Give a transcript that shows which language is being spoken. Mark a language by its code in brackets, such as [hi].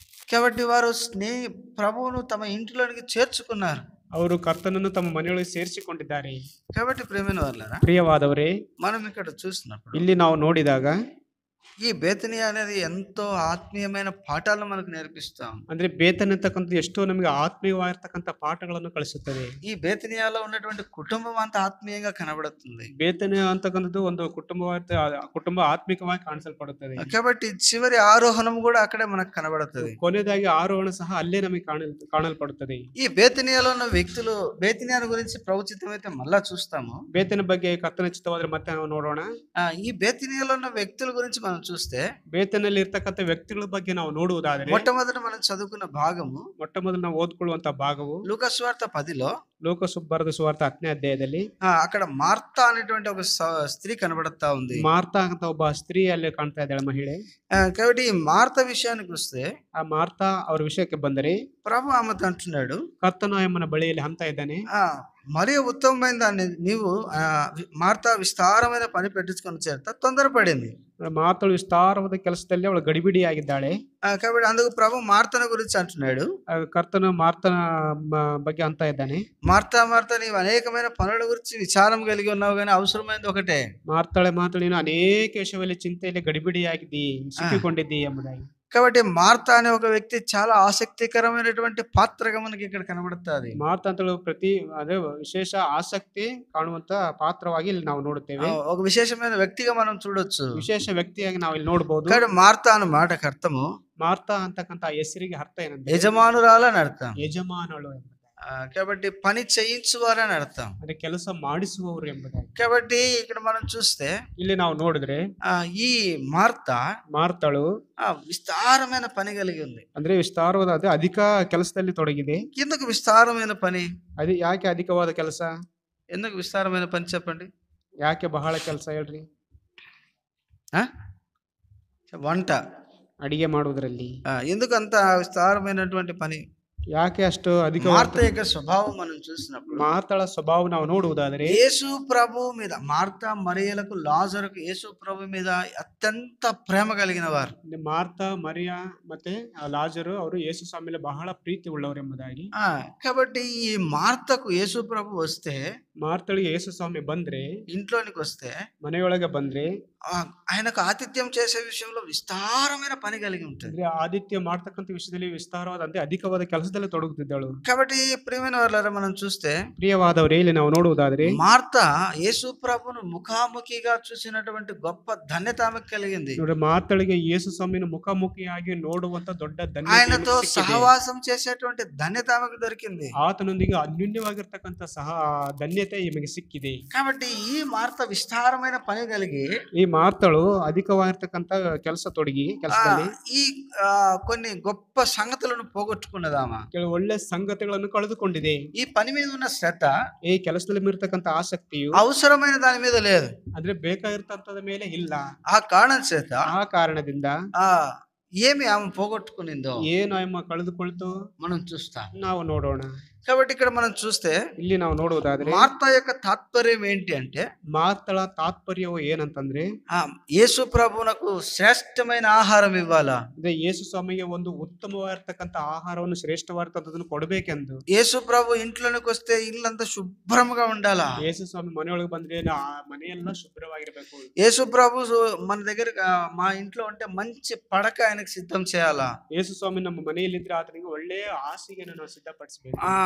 [te] కాబట్టి వారు ప్రభువును తమ ఇంటిలోనికి చేర్చుకున్నారు. [kn] ಅವರು ಕರ್ತನನ್ನು ತಮ್ಮ ಮನೆಯೊಳಗೆ ಸೇರಿಸಿಕೊಂಡಿದ್ದಾರೆ. [te] కాబట్టి [kn] ಪ್ರಿಯವಾದವರೇ, [te] మనం ఇక్కడ చూసినప్పుడు [kn] ಇಲ್ಲಿ ನಾವು ನೋಡಿದಾಗ [te] ఈ బేతనియా అనేది ఎంతో ఆత్మీయమైన పాఠాలను మనకు నేర్పిస్తాం. [kn] ಅಂದ್ರೆ ಬೇತನೆ ಅಂತಕ್ಕಂಥ ಎಷ್ಟೋ ನಮಗೆ ಆತ್ಮೀಯವಾಗಿರ್ತಕ್ಕಂಥ ಪಾಠಗಳನ್ನು ಕಲಿಸುತ್ತದೆ. [te] ఈ బేతనియాలో ఉన్నటువంటి కుటుంబం అంతా ఆత్మీయంగా కనబడుతుంది. [kn] ಬೇತನೆ ಅಂತಕ್ಕಂಥದ್ದು ಒಂದು ಕುಟುಂಬ ಆತ್ಮಿಕವಾಗಿ ಕಾಣಿಸಲ್ಪಡುತ್ತದೆ. [te] కాబట్టి చివరి ఆరోహణం కూడా అక్కడే మనకు కనబడుతుంది. [kn] ಕೊನೆಯದಾಗಿ ಆರೋಹಣ ಸಹ ಅಲ್ಲೇ ನಮಗೆ ಕಾಣಲ್ಪಡುತ್ತದೆ. [te] ఈ బేతనియాలో ఉన్న వ్యక్తులు, బేతనియాను గురించి ప్రవచితం అయితే మళ్ళా చూస్తాము. [kn] ಬೇತನ ಬಗ್ಗೆ ಕರ್ತನ ಚಿತ್ತವಾದ್ರೆ ಮತ್ತೆ ನಾವು ನೋಡೋಣ. [te] ఈ బేతనియాలో ఉన్న వ్యక్తుల గురించి మనం చూస్తే, [kn] ಬೇತನಲ್ಲಿ ಇರ್ತಕ್ಕಂಥ ವ್ಯಕ್ತಿಗಳ ಬಗ್ಗೆ ನಾವು ನೋಡುವುದಾದರೆ [te] మొట్టమొదట మనం చదువుకున్న భాగము, [kn] ಮೊಟ್ಟಮೊದಲು ನಾವು ಓದ್ಕೊಳ್ಳುವಂತ ಭಾಗವು [te] లూకా సువార్త 10లో, [kn] ಲೂಕಾಸು ಬರೆದ ಸುವಾರ್ತೆ 10ನೇ ಅಧ್ಯಾಯದಲ್ಲಿ [te] అక్కడ మార్తా అనేటువంటి ఒక స్త్రీ కనబడతా ఉంది. [kn] ಮಾರ್ತಾ ಅಂತ ಒಬ್ಬ ಸ್ತ್ರೀ ಅಲ್ಲಿ ಕಾಣ್ತಾ ಇದ್ದಾಳೆ, ಮಹಿಳೆ. [te] కాబట్టి ఈ మార్తా విషయానికి వస్తే, [kn] ಆ ಮಾರ್ತಾ ಅವರ ವಿಷಯಕ್ಕೆ ಬಂದರೆ [te] ప్రభు ఆమెతో అంటున్నాడు, [kn] ಕರ್ತನು ಆಯಮ್ಮನ ಬಳಿಯಲ್ಲಿ ಅಂತ ಇದ್ದಾನೆ, [te] మరి ఉత్తమమైన దాన్ని నీవు మార్తా ವಿಸ್ತಾರమైన పని పెట్టించుకొని చేరుతా తొందరపడింది. [kn] ಮಾತಳು ವಿಸ್ತಾರವಾದ ಕೆಲಸದಲ್ಲಿ ಅವಳು ಗಡಿಬಿಡಿ ಆಗಿದ್ದಾಳೆ. [te] కాబట్టి అందుకు ప్రభు మార్తన గురించి అంటున్నాడు. [kn] కర్తను మార్తన ಬಗ್ಗೆ ಅಂತ ఇದ್ದಾನೆ. [te] మార్తా నీవు అనేకమైన పనుల గురించి విచారం కలిగి ఉన్నావు, కానీ అవసరమైనది ఒకటే. [kn] ಮಾತಾಳೆ ನೀನು ಅನೇಕ ವಿಷಯದಲ್ಲಿ ಚಿಂತೆಯಲ್ಲಿ ಗಡಿಬಿಡಿಯಾಗಿದ್ದಿ, ಸಿಕ್ಕಿಕೊಂಡಿದ್ದಿ ಎಂಬುದಾಗಿ. [te] కాబట్టి మార్తా అనే ఒక వ్యక్తి చాలా ఆసక్తికరమైనటువంటి పాత్రగా మనకి ఇక్కడ కనబడుతుంది. [kn] ಮಾರ್ತ ಅಂತೇಳಿ ಅದೇ ವಿಶೇಷ ಆಸಕ್ತಿ ಕಾಣುವಂತ ಪಾತ್ರವಾಗಿ ಇಲ್ಲಿ ನಾವು ನೋಡುತ್ತೇವೆ. [te] ఒక విశేషమైన వ్యక్తిగా మనం చూడొచ్చు, [kn] ವಿಶೇಷ ವ್ಯಕ್ತಿಯಾಗಿ ನಾವು ಇಲ್ಲಿ ನೋಡಬಹುದು. [te] కానీ మార్తా అన్న మాటకు అర్థము, [kn] ಮಾರ್ತಾ ಅಂತಕ್ಕಂತ ಹೆಸರಿಗೆ ಅರ್ಥ ಏನಂದ್ರೆ [te] యజమానురాలని అర్థం. [kn] ಯಜಮಾನಳು ಎಂಬುದಾಗಿ. [te] కాబట్టి పని చేయించువారని అర్థం, [kn] అంటే ಕೆಲಸ ಮಾಡಿಸುವವರು ಎಂಬುದಾಗಿ. [te] కాబట్టి ఇక్కడ మనం చూస్తే [kn] ಇಲ್ಲಿ ನಾವು ನೋಡಿದ್ರೆ [te] ఈ మార్తಳು విస్తారమైన పని కలిగి ఉంది. [kn] ಅಂದ್ರೆ ವಿಸ್ತಾರವಾದ ಅದೇ ಅಧಿಕ ಕೆಲಸದಲ್ಲಿ ತೊಡಗಿದೆ. [te] ఎందుకు విస్తారమైన పని? [kn] అది ಯಾಕೆ ಅಧಿಕವಾದ ಕೆಲಸ? [te] ఎందుకు విస్తారమైన పని చెప్పండి? [kn] ಯಾಕೆ ಬಹಳ ಕೆಲಸ ಹೇಳ್ರಿ? [te] వంట, [kn] ಅಡಿಗೆ ಮಾಡುವುದರಲ್ಲಿ [te] ఎందుకు అంత విస్తారమైనటువంటి పని? [kn] ಯಾಕೆ ಅಷ್ಟು ಅಧಿಕ? [te] మార్త యొక్క స్వభావం మనం చూసినప్పుడు, [kn] ಮಾರ್ತಳ ಸ್ವಭಾವ ನಾವು ನೋಡುವುದಾದರೆ [te] యేసు ప్రభు మీద, మార్తా మరియలకు లాజరుకు యేసు ప్రభు మీద అత్యంత ప్రేమ కలిగిన వారు. [kn] ಮಾರ್ತಾ మరియా ಮತ್ತೆ ಲಾಜರು ಅವರು ಯೇಸು ಸ್ವಾಮಿ ಮೇಲೆ ಬಹಳ ಪ್ರೀತಿ ಉಳ್ಳವರು ಎಂಬುದಾಗಿ. [te] కాబట్టి ఈ మార్తకు యేసు ప్రభు వస్తే, [kn] ಮಾರ್ತಳಿಗೆ ಯೇಸು ಸ್ವಾಮಿ ಬಂದ್ರೆ, [te] ఇంట్లోనికి వస్తే, [kn] ಮನೆಯೊಳಗೆ ಬಂದ್ರೆ [te] ఆయనకు ఆతిథ్యం చేసే విషయంలో విస్తారమైన పని కలిగి ఉంటుంది. [kn] ಆದಿತ್ಯ ಮಾಡ್ತಕ್ಕಂಥ ವಿಷಯದಲ್ಲಿ ವಿಸ್ತಾರವಾದ ಅಂದ್ರೆ ಅಧಿಕವಾದ ಕೆಲಸದಲ್ಲಿ ತೊಡಗುತ್ತಿದ್ದಳು. [te] కాబట్టి ప్రియమైన వాళ్ళారా మనం చూస్తే, [kn] ಪ್ರಿಯವಾದವರೇ ಇಲ್ಲಿ ನಾವು ನೋಡುವುದಾದ್ರೆ [te] మార్తా యేసు ప్రభును ముఖాముఖిగా చూసినటువంటి గొప్ప ధన్యత ఆమెకు కలిగింది. [kn] ನೋಡಿ, ಮಾರ್ತಳಿಗೆ ಯೇಸು ಸ್ವಾಮಿನ ಮುಖಾಮುಖಿಯಾಗಿ ನೋಡುವಂತ ದೊಡ್ಡ ಧನ್ಯತೆ, [te] ఆయనతో సహవాసం చేసేటువంటి ధన్యత ఆమెకు దొరికింది. [kn] ಆತನೊಂದಿಗೆ ಅನ್ಯೋನ್ಯವಾಗಿರ್ತಕ್ಕಂಥ ಧನ್ಯತೆ ನಿಮಗೆ ಸಿಕ್ಕಿದೆ. [te] కాబట్టి ఈ మార్త విస్తారమైన పని కలిగి, [kn] ಈ ಮಾರ್ತಳು ಅಧಿಕವಾಗಿರ್ತಕ್ಕಂಥ ಕೆಲಸ ತೊಡಗಿ ಕೆಲಸದಲ್ಲಿ [te] ఈ కొన్ని గొప్ప సంగతులను పోగొట్టుకున్నదామా, [kn] ಕೆಲವು ಒಳ್ಳೆ ಸಂಗತಿಗಳನ್ನು ಕಳೆದುಕೊಂಡಿದೆ. [te] ఈ పని మీద ఉన్న శ్రద్ధ, [kn] ಈ ಕೆಲಸದಲ್ಲಿ ಇರತಕ್ಕಂಥ ಆಸಕ್ತಿಯು [te] అవసరమైన దాని మీద లేదు. [kn] ಅಂದ್ರೆ ಬೇಕಾಗಿರ್ತಕ್ಕಂಥದ ಮೇಲೆ ಇಲ್ಲ. [te] ఆ కారణం చేత, [kn] ಆ ಕಾರಣದಿಂದ [te] ఏమి ఆమె పోగొట్టుకునిందో, [kn] ಏನು ಆమె ಕಳೆದುಕೊಳ್ತು [te] మనం చూస్తాం. [kn] ನಾವು ನೋಡೋಣ. [te] కాబట్టి ఇక్కడ మనం చూస్తే, [kn] ಇಲ್ಲಿ ನಾವು ನೋಡುವುದಾದ್ರೆ [te] మార్తా యొక్క తాత్పర్యం ఏంటి అంటే, [kn] ಮಾರ್ತಳ ತಾತ್ಪರ್ಯವು ಏನಂತಂದ್ರೆ [te] యేసు ప్రభువునకు శ్రేష్టమైన ఆహారం ఇవ్వాలా, [kn] ಅಂದ್ರೆ ಯೇಸು ಸ್ವಾಮಿಗೆ ಒಂದು ಉತ್ತಮವಾಗಿರ್ತಕ್ಕಂಥ ಆಹಾರವನ್ನು ಶ್ರೇಷ್ಠವಾಗಿರ್ತಕ್ಕಂಥದನ್ನು ಕೊಡಬೇಕೆಂದು. [te] యేసు ప్రభు ఇంట్లోనికి వస్తే ఇల్లంతా శుభ్రంగా ఉండాలా. [kn] ಯೇಸು ಸ್ವಾಮಿ ಮನೆಯೊಳಗೆ ಬಂದ್ರೆ ಮನೆಯೆಲ್ಲ ಶುಭ್ರವಾಗಿರ್ಬೇಕು. [te] యేసు ప్రభు మన దగ్గర మా ఇంట్లో ఉంటే మంచి పడక ఆయనకు సిద్ధం చేయాలా. [kn] ಯೇಸು ಸ್ವಾಮಿ ನಮ್ಮ ಮನೆಯಲ್ಲಿದ್ರೆ ಆತನಿಗೆ ಒಳ್ಳೆಯ ಹಾಸಿಗೆ ನಾವು ಸಿದ್ಧಪಡಿಸಬೇಕು.